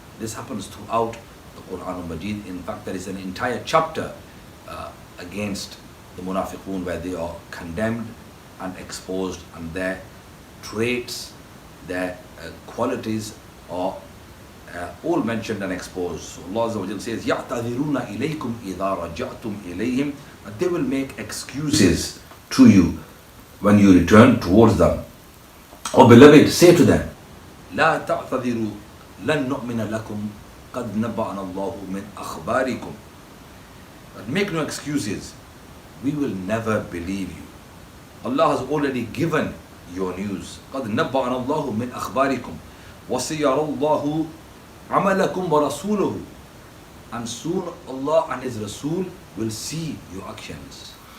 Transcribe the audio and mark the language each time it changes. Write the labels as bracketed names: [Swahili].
[English] This happens throughout the Quran al-Majid. In fact, there is an entire chapter against the munafiqun where they are condemned and exposed, and their traits, their qualities are all mentioned and exposed. So Allah Azza wa Jalla says, [Arabic] يَعْتَذِرُونَ إِلَيْكُمْ إِذَا رَجَعْتُمْ إِلَيْهِمْ, [English] that they will make excuses to you when you return towards them. O beloved, say to them, [Arabic] لَا تَعْتَذِرُوا لَن نُؤْمِنَ لَكُمْ قَدْ نَبَّأَنَا اللَّهُ مِنْ أَخْبَارِكُمْ. [English] Make no excuses, we will never believe you. Allah has already given your news. [Arabic] قَدْ نَبَّأَنَا اللَّهُ مِنْ أَخْبَارِكُمْ وَسَيَرَى اللَّهُ عَمَلَكُمْ وَرَسُولُهُ. [English] And soon Allah and His Rasul will see your actions.